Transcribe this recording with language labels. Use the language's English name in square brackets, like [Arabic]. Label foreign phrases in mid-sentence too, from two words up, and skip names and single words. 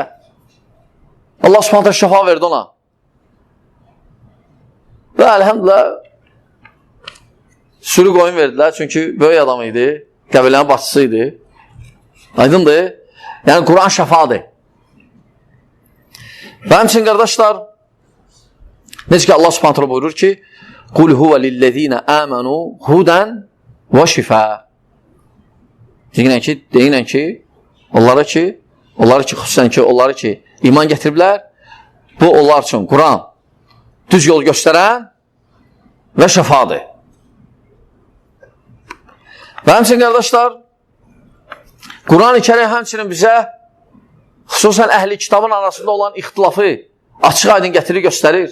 [Azerbaijani] Allah subhanətə şəfa verdi ona. Və əlhəmdülillah sürü qoyun verdilər, çünki böyük adam idi, qəbilənin başçısı idi. Aydındır. Yəni, Quran şəfadır. Və həmçin, qardaşlar, necə ki, Allah subhanətə buyurur ki, [Arabic] قُلْ هُوَ لِلَّذ۪ينَ آمَنُوا هُدًا وَشِفَا. [Azerbaijani] Deyinən ki, onları ki, xüsusən ki, onları ki, iman gətiriblər, bu onlar üçün Quran düz yol göstərən və şəfadır. Və həmçin, qardaşlar, Quran-ı Kərim həmçinin bizə xüsusən əhli kitabın arasında olan ixtilafı açıq aydın gətirir, göstərir.